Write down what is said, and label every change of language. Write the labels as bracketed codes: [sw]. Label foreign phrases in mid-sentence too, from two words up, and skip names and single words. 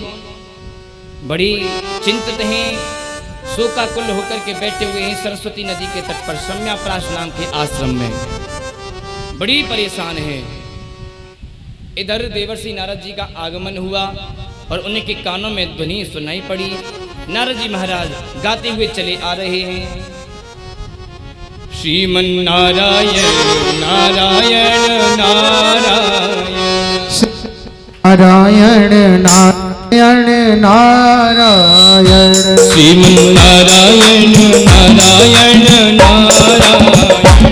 [hi] बड़ी चिंतित हैं, शोकाकुल होकर के बैठे हुए हैं सरस्वती नदी के तट पर सम्याप्राश नाम के आश्रम में, बड़ी परेशान है। इधर देवर्षि नारद जी का आगमन हुआ और उन्हीं के कानों में ध्वनि सुनाई पड़ी। नारद जी महाराज गाते हुए चले आ रहे हैं, श्रीमन नारायण नारायण नारायण नारायण नारायण नारायण श्रीमन नारायण नारायण नारायण